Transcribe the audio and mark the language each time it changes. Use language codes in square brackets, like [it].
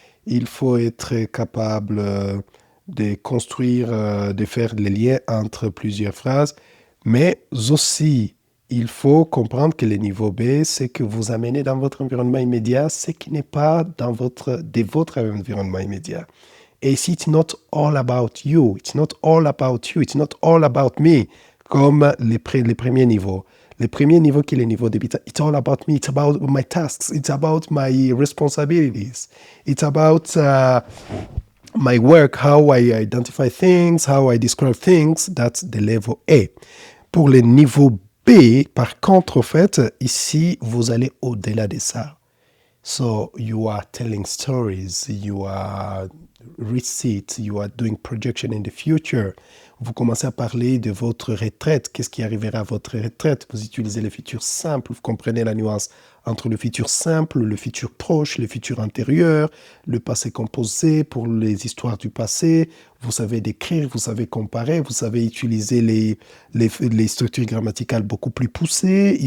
[fr] Il faut être capable de construire, de faire les liens entre plusieurs phrases. Mais aussi, il faut comprendre que le niveau B, c'est que vous amenez dans votre environnement immédiat ce qui n'est pas de votre environnement immédiat. Et ici, [en] it's not all about you, it's not all about you, it's not all about me, [fr] comme les premiers niveaux. Le premier niveau qui est le niveau débutant, [en] it's all about me, it's about my tasks, it's about my responsibilities, it's about my work, how I identify things, how I describe things. That's the level A. [fr] Pour le niveau B, par contre, en fait, ici, vous allez au-delà de ça. [en] So, you are telling stories, you are receipts, you are doing projection in the future. [fr] Vous commencez à parler de votre retraite, qu'est-ce qui arrivera à votre retraite. Vous utilisez le futur simple, vous comprenez la nuance entre le futur simple, le futur proche, le futur antérieur, le passé composé pour les histoires du passé. Vous savez décrire, vous savez comparer, vous savez utiliser les structures grammaticales beaucoup plus poussées.